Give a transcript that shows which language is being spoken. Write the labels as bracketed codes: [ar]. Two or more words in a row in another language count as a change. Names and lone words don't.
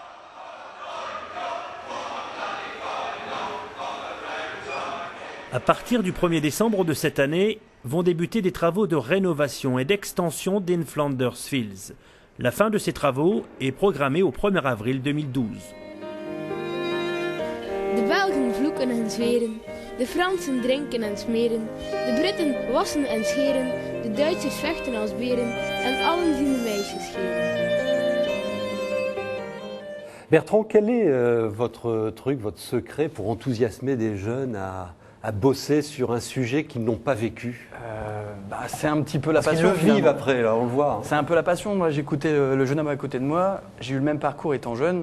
[fr] À partir du 1er décembre de cette année, vont débuter des travaux de rénovation et d'extension d'In Flanders Fields. La fin de ces travaux est programmée au 1er avril 2012. [nl] De Belgen vloeken en zweren, de Fransen drinken en smeren, de Britten wassen en scheren, de Duitsers vechten als beren en allen zien de meisjes scheren. [fr] Bertrand, quel est votre truc, votre secret pour enthousiasmer des jeunes à bosser sur un sujet qu'ils n'ont pas vécu? C'est un petit peu la Parce passion. qu'ils le vivent après, là, on le voit. C'est un peu la passion. Moi, j'écoutais le jeune homme à côté de moi. J'ai eu le même parcours étant jeune.